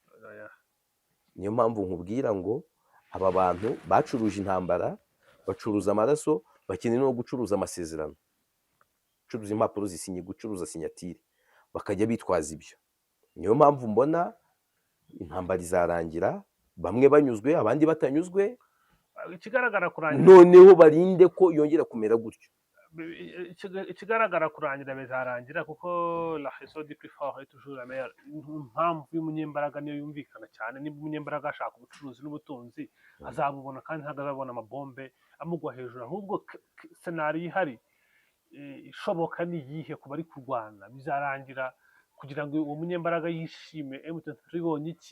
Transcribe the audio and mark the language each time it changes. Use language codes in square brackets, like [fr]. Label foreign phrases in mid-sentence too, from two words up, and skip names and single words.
[rw] Niyo mpamvu nkubwira ngo aba bantu bacuruje intambara, bacuruza amaraso, bakeneye no gucuruza amasezerano, gucuruza impapuro zisinye, gucuruza sinyatire, bakajya bitwaza ibyo. Niyo mpamvu mbona intambara izarangira bamwe banyuzwe abandi batanyuzwe, ikigaragara kurangira noneho barinde ko yongera kumera gutyo. Ikigaragara kurangira bizarangira, kuko [fr] la raison du plus fort est toujours la meilleure. [rw] Impamvu y'umunyembaraga niyo yumvikana cyane. Niba umunyembaraga ashaka ubucuruzi n'ubutunzi azabubona, kandi ntabwo azabona amabombe amugwa hejuru. Ahubwo scenario ihari ishoboka ni iyihe ku bari kurwana? Bizarangira kugira ngo uwo munyembaraga yishime, M23 ibonye iki?